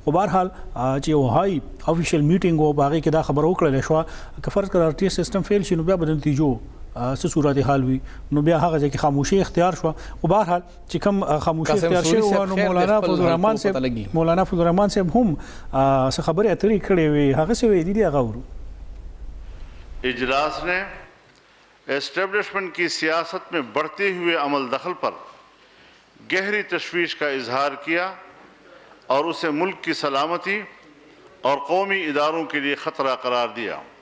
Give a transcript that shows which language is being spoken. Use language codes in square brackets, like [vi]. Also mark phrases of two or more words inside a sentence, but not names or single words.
[ps] خو بهرحال چې یو [en] high official meeting [ps] و په هغې کې دا خبره وکړله شوه که فرض کړه RTS [en] system fail [ps] شي نو بیا به د نتیجو څه صورت حال وي، نو بیا هغه ځای کې خاموشي اختیار شوه. خو بهرحال چې کوم خاموشي اختیار شوی وه نو مولانا فضل الرحمن صاحب هم څه خبرې اترې کړې وې، هغه څه ویلي دي هغه ورو. [ur] اجلاس نے اسٹیبلشمنٹ کی سیاست میں بڑھتے ہوئے عمل دخل پر گہری تشویش کا اظہار کیا اور اسے ملک کی سلامتی اور قومی اداروں کے لیے خطرہ قرار دیا.